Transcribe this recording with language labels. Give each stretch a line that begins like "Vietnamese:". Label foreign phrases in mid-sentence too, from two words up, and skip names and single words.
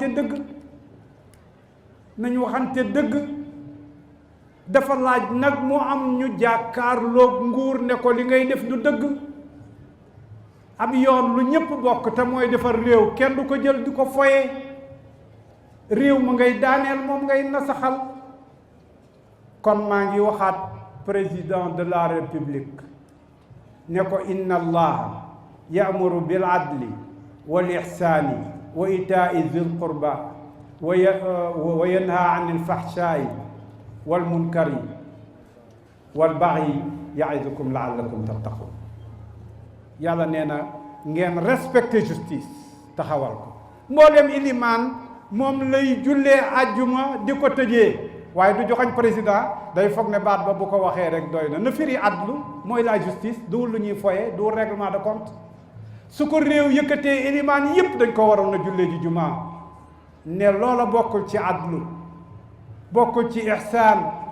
Wolof: waxante dëgg dafa laaj nag mu am ñu jàkkaarloog nguur ne ko li ngay def du dëgg ab yoon lu ñëpp bokk te mooy defar réew kenn du ko jël di ko foye réew ma ngay daaneel moom ngay nasaxal kon maa ngi waxaat
French: président de la république
Wolof: ne ko
Arabic: إن الله يأمر بالعدل والإحسان وإيتاء ذي القربى وينهى عن الفحشاء والمنكر والبغي يعظكم لعلكم تتقون
Wolof: yàlla nee na ngeen
French: respecté justice
Wolof: taxawal ko mboolem ilimaan moom lay jullee àjjuma di ko tëjee waaye du joxañ président day foog ne baat ba bu ko waxee rek doy na firi adlu mooy
French: la justice
Wolof: duwul lu ñuy foye duwul
French: règlement de compte
Wolof: su ko réew yëkkatee ilimaan yépp dañ ko waroon a jullee ji jumaa ne loola bokkul ci adlu bokkul ci ihsaan